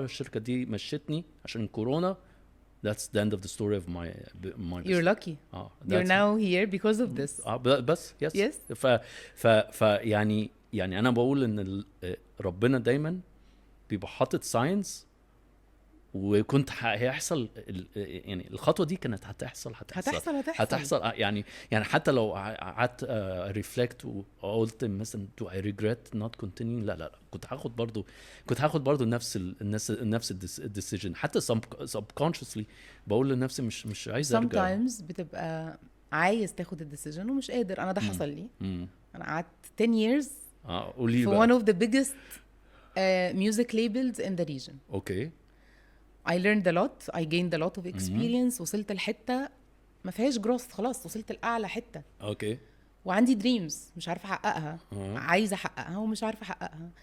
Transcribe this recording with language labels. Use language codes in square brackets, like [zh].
[ar] الشركه دي مشتني عشان كورونا. [en] That's the end of the story of my business. You're lucky. You're now here because of this. [ar] بس yes. ف يعني انا بقول ان ربنا دايما بيبقى حاطط ساينس، وكنت هيحصل يعني الخطوه دي كانت هتحصل. يعني حتى لو قعدت ريفلكت وقلت مثلا [en] do I regret not continuing، [ar] لا كنت هاخد برضو نفس الديسيجن. حتى subconsciously بقول لنفسي مش عايز ارجع. sometimes بتبقى عايز تاخد الديسيجن ومش قادر. انا ده حصل لي. انا قعدت [en] 10 years في one of the biggest music labels in the region. okay. I learned a lot. I gained a lot of experience. [ar] وصلت لحتة ما فيهاش جروث، خلاص وصلت لأعلى حتة. اوكي. وعندي دريمز مش عارفة أحققها. عايزة أحققها ومش عارفة أحققها.